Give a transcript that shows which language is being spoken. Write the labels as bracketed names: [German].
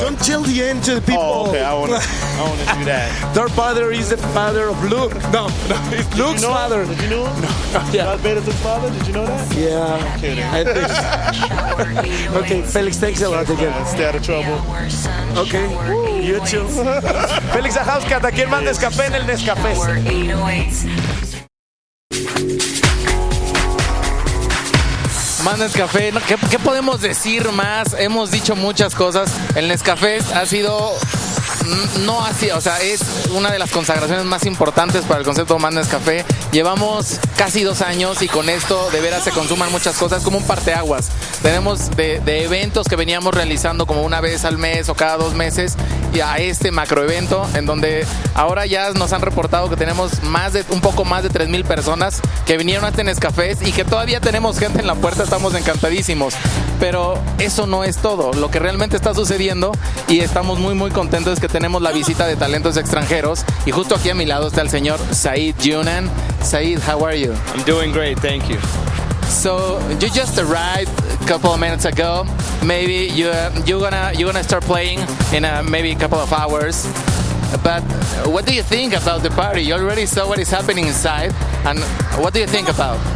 [English] Don't tell the end to the people. Oh, okay. I want to do that. Darth Vader is the father of Luke. No, it's Luke's father. Did you know him? No, yeah. Darth Vader's his father? Did you know that? Yeah. I'm kidding. I think. Okay, Felix, thanks a lot again. Stay out of trouble. Okay, you too. [Spanish] Felix Ajauscat, aquí en Más NESCAFE en el NESCAFE. Más NESCAFE, ¿qué podemos decir más? Hemos dicho muchas cosas. El NESCAFE ha sido... No así, o sea, es una de las consagraciones más importantes para el concepto Más NESCAFE. Llevamos casi 2 años y con esto de veras se consuman muchas cosas, como un parteaguas. Tenemos de eventos que veníamos realizando como una vez al mes o cada 2 meses y a este macroevento en donde ahora ya nos han reportado que tenemos un poco más de 3,000 personas que vinieron a este NESCAFE y que todavía tenemos gente en la puerta. Estamos encantadísimos, pero eso no es todo. Lo que realmente está sucediendo y estamos muy muy contentos es que tenemos la visita de talentos extranjeros y justo aquí a mi lado está el señor Said Junan. [English] Said, how are you? I'm doing great, thank you. So you just arrived a couple of minutes ago. Maybe you're gonna start playing in maybe a couple of hours. But what do you think about the party? You already saw what is happening inside, and what do you think about?